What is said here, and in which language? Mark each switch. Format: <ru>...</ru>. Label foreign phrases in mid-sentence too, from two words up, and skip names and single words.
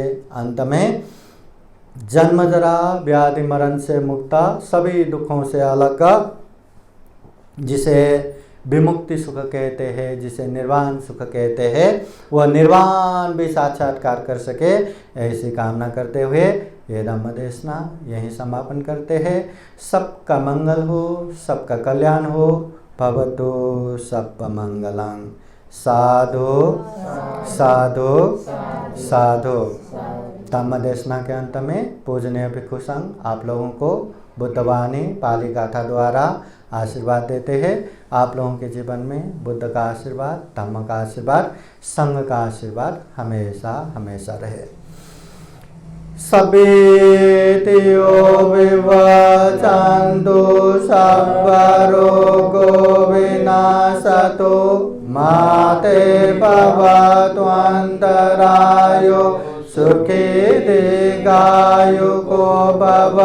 <hi>अंत में जन्म जरा व्याधि मरण से मुक्त, सभी दुखों से अलग, जिसे विमुक्ति सुख कहते हैं, जिसे निर्वाण सुख कहते हैं, वह निर्वाण भी साक्षात्कार कर सके। ऐसी कामना करते हुए ये धम्म देशना यहीं समापन करते हैं। सबका मंगल हो, सबका कल्याण हो।</hi> <pi>भवतु सर्वमंगलं। साधु साधु साधु।</pi> <hi>धम्म देशना के अंत में पूजनीय भिक्षु संघ आप लोगों को बुद्धवाणी पाली गाथा द्वारा आशीर्वाद देते हैं। आप लोगों के जीवन में बुद्ध का आशीर्वाद, धम्म का आशीर्वाद, संघ का आशीर्वाद हमेशा हमेशा रहे।</hi> <pi>सभेतियो विवचन्तु सर्वरोगो विनाशतो माते भवतु अन्तरायो सुखे दीर्घायुको भव।</pi>